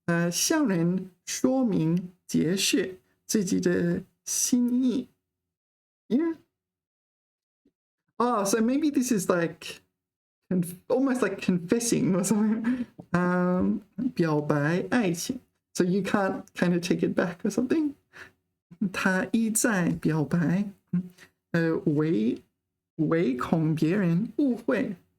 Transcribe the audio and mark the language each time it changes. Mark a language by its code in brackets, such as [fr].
[zh] 向人说明解释自己的心意. [en] Yeah. Oh, so maybe this is like almost like confessing or something. [zh] 表白爱情. [en] So you can't kind of take it back or something. [zh] 他一再表白，唯恐别人误会。